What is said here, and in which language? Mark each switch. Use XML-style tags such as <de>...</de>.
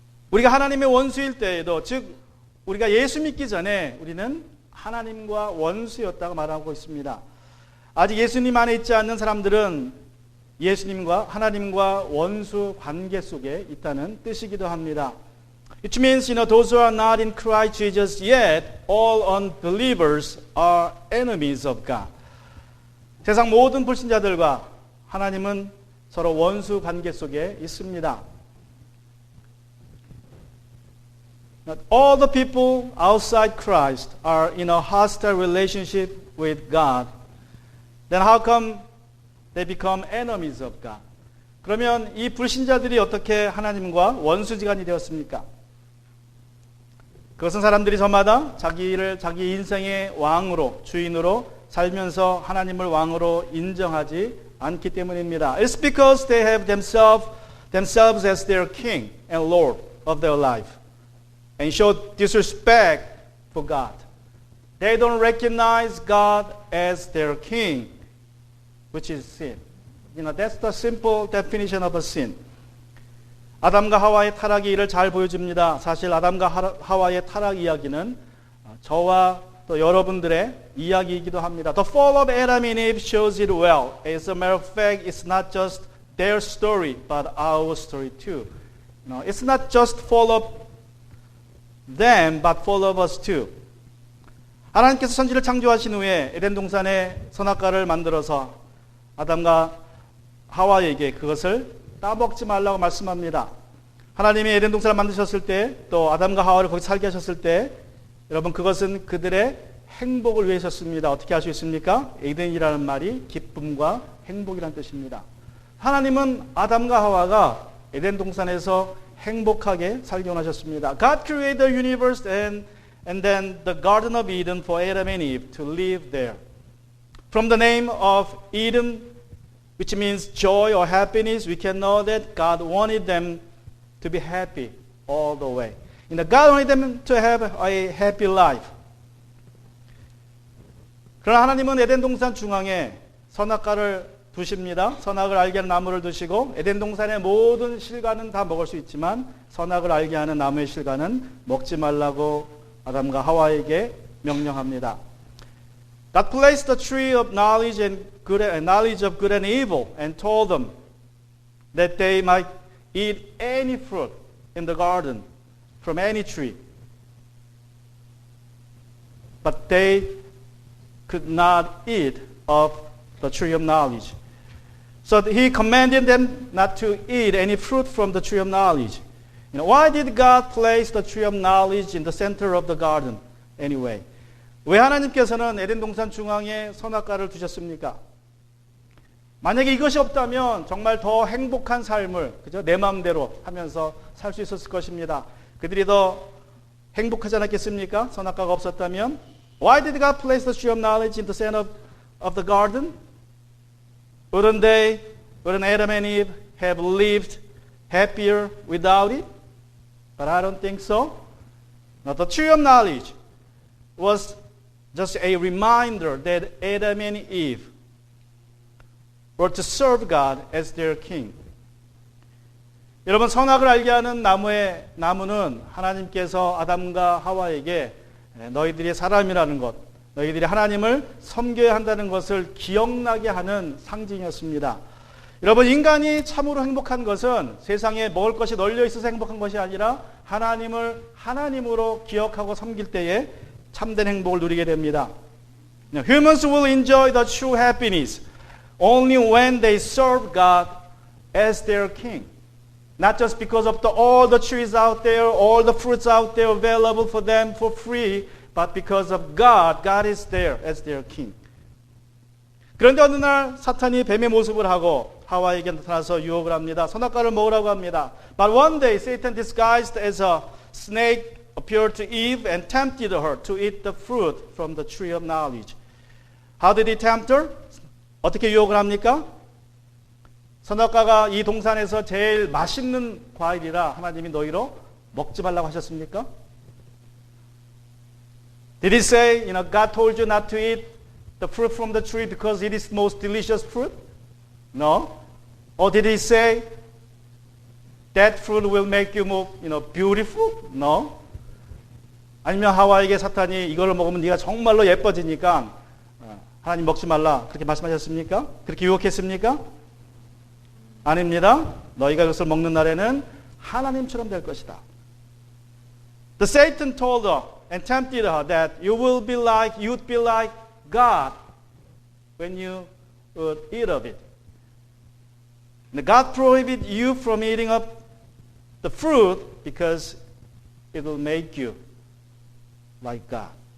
<ko>우리가 하나님의 원수일 때에도 즉 우리가 예수 믿기 전에 우리는 하나님과 원수였다고 말하고 있습니다. 아직 예수님 안에 있지 않는 사람들은 예수님과 하나님과 원수 관계 속에 있다는 뜻이기도 합니다.</ko> <en>It means, those who are not in Christ Jesus yet, all unbelievers are enemies of God.</en> <ko>세상 모든 불신자들과 하나님은 서로 원수 관계 속에 있습니다.</ko> <en>Not all the people outside Christ are in a hostile relationship with God. Then how come they become enemies of God?</en> <ko>그러면 이 불신자들이 어떻게 하나님과 원수지간이 되었습니까? 그것은 사람들이 저마다 자기를 자기 인생의 왕으로, 주인으로 살면서 하나님을 왕으로 인정하지 않기 때문입니다.</ko> <en>It's because they have themselves as their king and lord of their life and show disrespect for God. They don't recognize God as their king, which is sin. That's the simple definition of a sin.</en> <ko>아담과 하와의 타락이 이를 잘 보여줍니다. 사실 아담과 하와의 타락 이야기는 저와 또 여러분들의 이야기이기도 합니다.</ko> <en>The fall of Adam and Eve shows it well. As a matter of fact, it's not just their story, but our story too. It's not just fall of them, but fall of us too.</en> <ko>하나님께서 천지를 창조하신 후에 에덴 동산에 선악과를 만들어서 아담과 하와에게 그것을 따먹지 말라고 말씀합니다. 하나님이 에덴 동산을 만드셨을 때 또 아담과 하와를 거기 살게 하셨을 때 여러분 그것은 그들의 행복을 위해서였습니다. 어떻게 할 수 있습니까? 에덴이라는 말이 기쁨과 행복이라는 뜻입니다. 하나님은 아담과 하와가 에덴 동산에서 행복하게 살기 원하셨습니다.</ko> <en>God created the universe and then the Garden of Eden for Adam and Eve to live there. From the name of Eden, which means joy or happiness, we can know that God wanted them to be happy all the way. God wanted them to have a happy life.</en> <ko>그러나 하나님은 에덴 동산 중앙에 선악과를 두십니다. 선악을 알게 하는 나무를 두시고 에덴 동산의 모든 실과는 다 먹을 수 있지만 선악을 알게 하는 나무의 실과는 먹지 말라고 아담과 하와에게 명령합니다.</ko> <en>God placed the tree of knowledge of good and evil and told them that they might eat any fruit in the garden from any tree. But they could not eat of the tree of knowledge. So he commanded them not to eat any fruit from the tree of knowledge. Why did God place the tree of knowledge in the center of the garden anyway?</en> <ko>왜 하나님께서는 에덴 동산 중앙에 선악과를 두셨습니까? 만약에 이것이 없다면 정말 더 행복한 삶을 그죠? 내 마음대로 하면서 살 수 있었을 것입니다. 그들이 더 행복하지 않았겠습니까? 선악과가 없었다면.</ko> <en>Why did God place the tree of knowledge in the center of the garden? Wouldn't Adam and Eve have lived happier without it? But I don't think so. Now, the tree of knowledge was just a reminder that Adam and Eve were to serve God as their king.</en> <ko>여러분, 선악을 알게 하는 나무는 하나님께서 아담과 하와에게 너희들이 사람이라는 것, 너희들이 하나님을 섬겨야 한다는 것을 기억나게 하는 상징이었습니다. 여러분, 인간이 참으로 행복한 것은 세상에 먹을 것이 널려 있어서 행복한 것이 아니라 하나님을 하나님으로 기억하고 섬길 때에 참된 행복을 누리게 됩니다.</ko> <en>Humans will enjoy the true happiness only when they serve God as their king. Not just because of all the trees out there, all the fruits out there available for them for free, but because of God. God is there as their king.</en> <ko>그런데 어느 날 사탄이 뱀의 모습을 하고 하와에게 나타나서 유혹을 합니다. 선악과를 먹으라고 합니다.</ko> <en>But one day Satan disguised as a snake appeared to Eve and tempted her to eat the fruit from the tree of knowledge. How did he tempt her?</en> <ko>어떻게 유혹을 합니까? 선악과가 이 동산에서 제일 맛있는 과일이라 하나님이 너희로 먹지 말라고 하셨습니까?</ko> <en>Did he say, God told you not to eat the fruit from the tree because it is the most delicious fruit? No. Or did he say, that fruit will make you more, beautiful? No.</en> <ko>아니면 하와에게 사탄이 이걸 먹으면 네가 정말로 예뻐지니까 하나님 먹지 말라 그렇게 말씀하셨습니까? 그렇게 유혹했습니까? 아닙니다. 너희가 이것을 먹는 날에는 하나님처럼 될 것이다.</ko> <en>The Satan told her and tempted her that you'd be like God when you would eat of it. And God prohibited you from eating of the fruit because it will make you like God.</en>